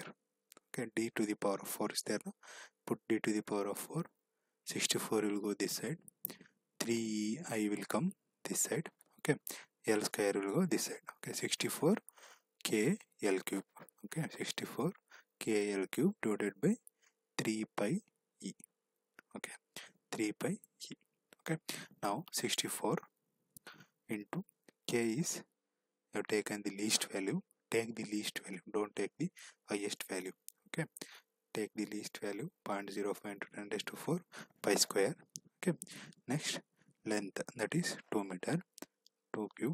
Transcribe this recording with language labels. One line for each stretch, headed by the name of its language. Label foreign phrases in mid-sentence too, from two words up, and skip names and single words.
English: Okay, d to the power of 4 is there. No? Put d to the power of 4. 64 will go this side. 3I will come this side. Okay, L square will go this side. Okay, 64 K L cube. Okay, 64 K L cube divided by 3 pi E. Okay, 3 pi E. Okay, now 64 into K is, you have taken the least value. Take the least value, don't take the highest value. Okay, take the least value 0.05 into 10 raised to 4 pi square. Okay, next length, that is 2 meter, 2 cube.